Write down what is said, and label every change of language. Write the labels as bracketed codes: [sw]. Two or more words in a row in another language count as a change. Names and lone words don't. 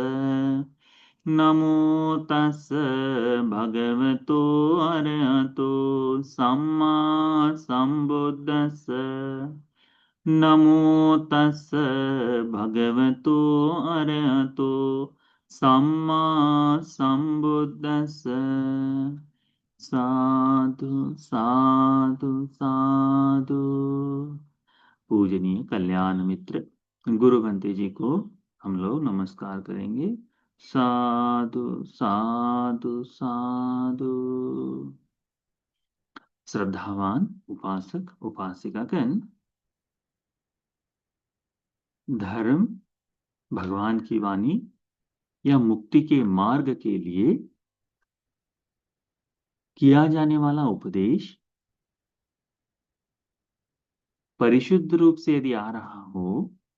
[pi] नमो तस् भगवतो अरहतो सम्मा सम्बुद्दस्स। नमो तस् भगवतो अरहतो सम्मा सम्बुद्दस्स। साधु साधु साधु। [hi] पूजनीय कल्याण मित्र गुरु बंते जी को हम लोग नमस्कार करेंगे। [pi] साधु साधु साधु। [hi] श्रद्धावान उपासक उपासिकागण, धर्म भगवान की वाणी या मुक्ति के मार्ग के लिए किया जाने वाला उपदेश परिशुद्ध रूप से यदि आ रहा हो,